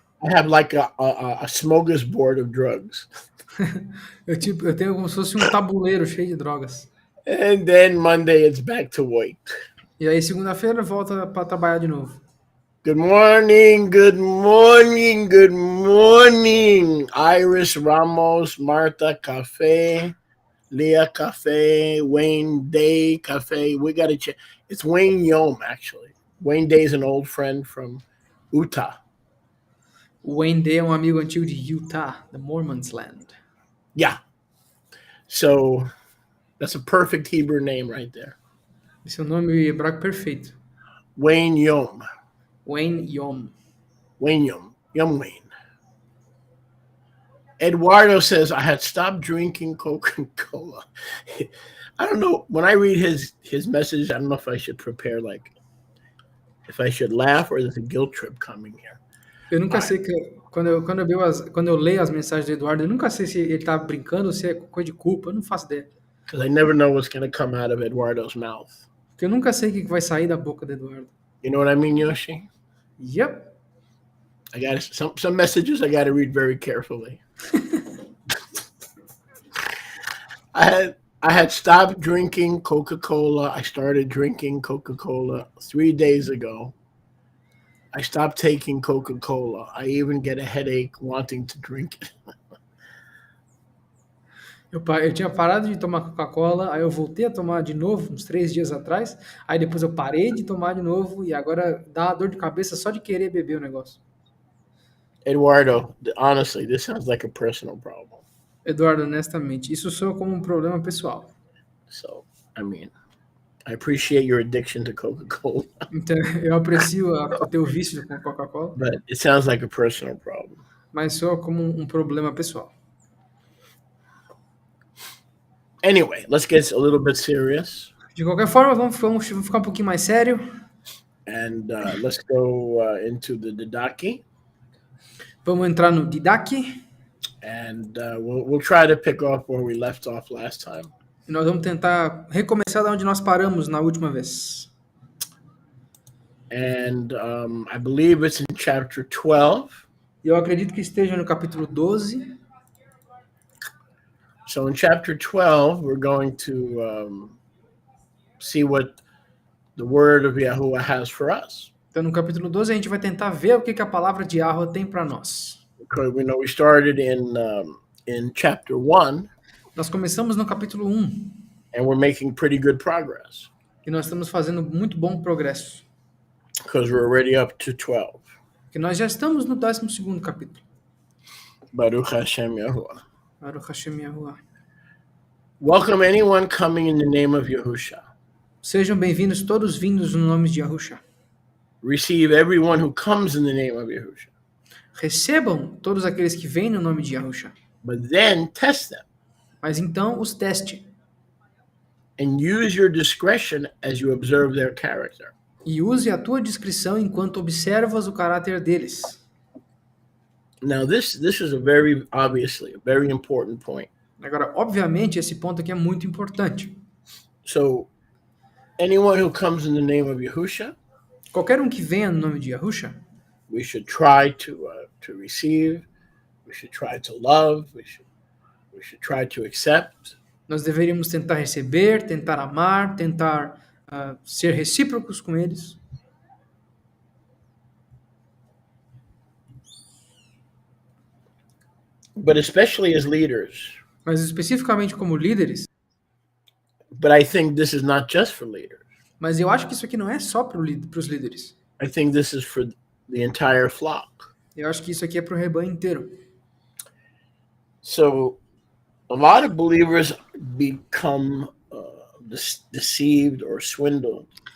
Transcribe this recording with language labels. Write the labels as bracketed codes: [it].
[en] I have like a smorgasbord of drugs. [pt] Eu tenho como se fosse um tabuleiro cheio de drogas. [en] And then Monday it's back to work. [pt] E aí segunda-feira volta para trabalhar de novo. [en] Good morning, good morning, good morning. Iris Ramos, Martha Cafe, Leah Cafe, Wayne Day Cafe. We got to check. It's Wayne Yom, actually. Wayne Day is an old friend from Utah. [pt] O Wayne Day é um amigo antigo de Utah, [en] the Mormons Land. Yeah. So that's a perfect Hebrew name right there. [pt] Esse é o nome hebraico perfeito. [en] Wayne Yom. Wayne Yom. Wayne Yom. Yom Wayne. Eduardo says, I had stopped drinking Coca-Cola. I don't know. When I read his message, I don't know if I should prepare, like, if I should laugh or there's a guilt trip coming here. [pt] Eu nunca sei que quando eu leio as mensagens do Eduardo, eu nunca sei se ele tá brincando ou se é coisa de culpa, eu não faço ideia. [en] Because I never know what's going to come out of Eduardo's mouth. [pt] Porque eu nunca sei o que vai sair da boca do Eduardo. [en] You know what I mean, Yoshi? Yep. I got some messages I got to read very carefully. I had stopped drinking Coca-Cola. I started drinking Coca-Cola 3 days ago. I stopped taking Coca-Cola. I even get a headache wanting to drink it. [pt] Eu tinha parado de tomar Coca-Cola, aí eu voltei a tomar de novo, uns 3 dias atrás, aí depois eu parei de tomar de novo, e agora dá uma dor de cabeça só de querer beber o negócio. [en] Eduardo, honestly, this sounds like a personal problem. [pt] Eduardo, honestamente, isso soa como um problema pessoal. [en] So, I mean, I appreciate your addiction to Coca-Cola, [pt] Então, eu aprecio o teu vício com Coca-Cola, [en] but it sounds like a personal problem. [pt] mas soa como um problema pessoal. [en] Anyway, let's get a little bit serious. [pt] De qualquer forma, vamos ficar um pouquinho mais sério. [en] And let's go into the Didache. [pt] Vamos entrar no Didache. [en] And we'll try to pick off where we left off last time. [pt] E nós vamos tentar recomeçar da onde nós paramos na última vez. [en] And I believe it's in chapter 12. [pt] E eu acredito que esteja no capítulo 12. [en] So in chapter 12, we're going to see what the word of Yahuwah has for us. [pt] Então, no capítulo 12, a gente vai tentar ver o que a palavra de Yahweh tem para nós. [en] Because we know we started in chapter 1. [pt] Nós começamos no capítulo 1. [en] And we're making pretty good progress. [pt] E nós estamos fazendo muito bom progresso. [en] Because we're already up to 12. [pt] Porque nós já estamos no 12º capítulo. [he] Baruch Hashem Yahuwah. Baruch Hashem Yahuwah. [en] Welcome anyone coming in the name of Yahusha. [pt] Sejam bem-vindos todos vindos no nome de Yahusha. [en] Receive everyone who comes in the name of Yahusha. [pt] Recebam todos aqueles que vêm no nome de Yahusha. [en] But then test them. [pt] Mas então os teste. [en] And use your discretion as you observe their character. [pt] E use a tua discrição enquanto observas o caráter deles. [en] Now this is obviously a very important point. [pt] Agora, obviamente, esse ponto aqui é muito importante. [en] So, anyone who comes in the name of Yahusha, [pt] Qualquer um que venha no nome de Yahusha, [en] we should try to receive, we should try to love, we should try to accept. [pt] nós deveríamos tentar receber, tentar amar, tentar ser recíprocos com eles. [en] But especially as leaders. [pt] Mas especificamente como líderes. [en] But I think this is not just for leaders. [pt] Mas eu acho que isso aqui não é só para os líderes. [en] I think this is for the entire flock. [pt] Eu acho que isso aqui é para o rebanho inteiro. [en] So, a lot of believers become deceived or swindled.